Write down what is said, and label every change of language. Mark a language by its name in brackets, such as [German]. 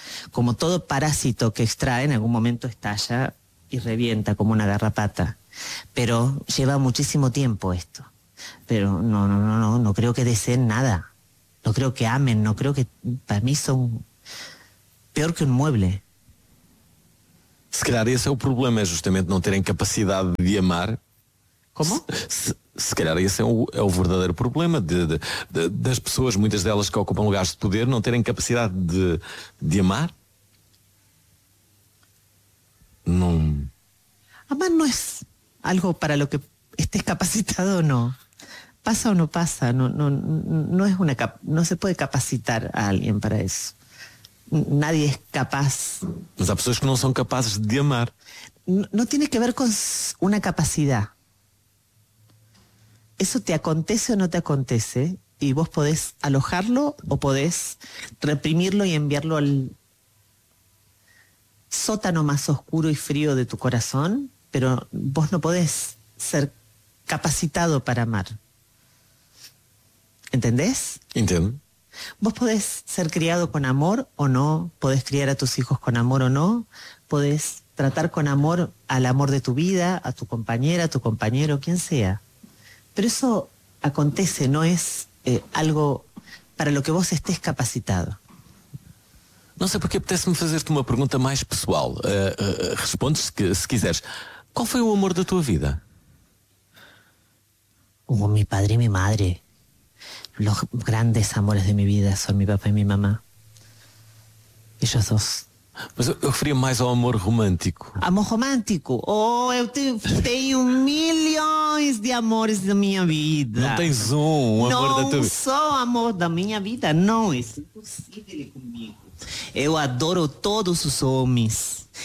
[Spanish] Como todo parásito que extrae, en algún momento estalla y revienta como una garrapata. Pero lleva muchísimo tiempo esto. Pero no creo que deseen nada. No creo que amen, no creo que... Para mí son peor que un mueble. [Portuguese] Se calhar esse é o problema, é justamente não terem capacidade de amar. Como? Se calhar esse é o verdadeiro problema das pessoas, muitas delas que ocupam lugares de poder, não terem capacidade de amar. Não. Amar não é algo [Spanish] para lo que estés capacitado ou não. Pasa ou não pasa. [Portuguese] Não se pode capacitar a alguém para isso. [Spanish] Nadie es capaz. [Portuguese] Mas há pessoas que não são capazes de amar. [Spanish] No tiene que ver con una capacidad. Eso te acontece o no te acontece y vos podés alojarlo o podés reprimirlo y enviarlo al sótano más oscuro y frío de tu corazón, pero vos no podés ser capacitado para amar. ¿Entendés? Entiendo. Vos podés ser criado con amor o no, podés criar a tus hijos con amor o no, podés tratar con amor al amor de tu vida, a tu compañera, a tu compañero, quien sea. Pero eso acontece, no es algo para lo que vos estés capacitado. No sé por qué [Portuguese] apetece-me fazer-te [Spanish] una pregunta más personal. Respondes si quiseres. ¿Cuál fue el amor de tu vida? Hubo mi padre y mi madre. Los grandes amores de mi vida son mi papá y mi mamá. Ellos dos. [Portuguese] Mas eu referia mais ao amor romântico. Amor romântico? Oh, eu tenho milhões de amores da minha vida. Não tens um amor não da tua vida? Não, só amor da minha vida, não. Isso é impossível comigo. Eu adoro todos os homens.